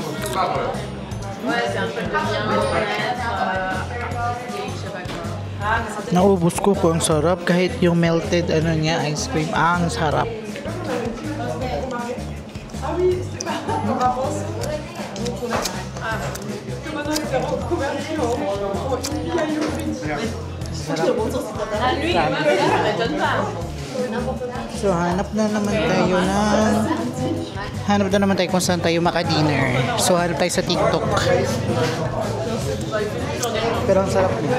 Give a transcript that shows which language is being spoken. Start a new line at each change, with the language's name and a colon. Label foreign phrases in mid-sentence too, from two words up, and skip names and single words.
French: Ouais, c'est un truc de bien-être. Oui, je sais pas quoi.
Filipino: Naubos ko po, ang sarap. Kahit yung melted ano niya, ice cream, ang sarap.
French: Ah oui, c'est pas par rapport à ça. Que maintenant il s'est reconverti en vieille ouvrière. Ah, lui, ça m'étonne pas.
Filipino: So, hanap na naman tayo kung saan tayo maka-dinner. So, hanap tayo sa TikTok. Pero ang sarap niya.